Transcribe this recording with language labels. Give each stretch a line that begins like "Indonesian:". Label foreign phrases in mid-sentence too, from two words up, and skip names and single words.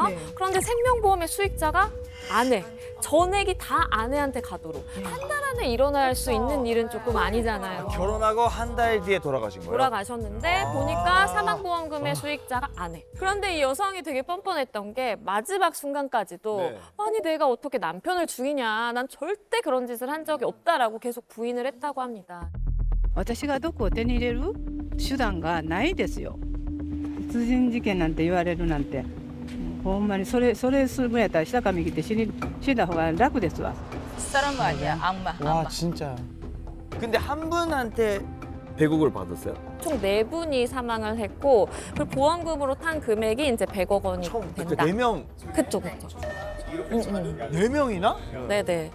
Korean: 그런데 생명보험의 수익자가 아내, 전액이 다 아내한테 가도록 한 달 안에 일어날 수 있는 일은 조금 아니잖아요. 결혼하고 한 달 뒤에 돌아가신 거예요? 돌아가셨는데 보니까 사망보험금의 수익자가 아내. 그런데 이 여성이 되게 뻔뻔했던 게 마지막 순간까지도 아니 내가 어떻게 남편을 죽이냐. 난 절대 그런 짓을 한 적이 없다라고 계속 부인을 했다고 합니다.
Japanese: 私が毒を手に入れる手段がないですよ。殺人事件なんて言われるなんて、ほんまにそれするぐらいやったら下髪切って死んだ方が楽ですわ。
Korean: 사람 아니야, 악마. 와 진짜. 근데 한 분한테 배국을 받았어요? 총 4분이 사망을 했고 그 보험금으로 탄 금액이 이제 100억 원이 된다. 4명. 그쵸. 4명이나? 네네.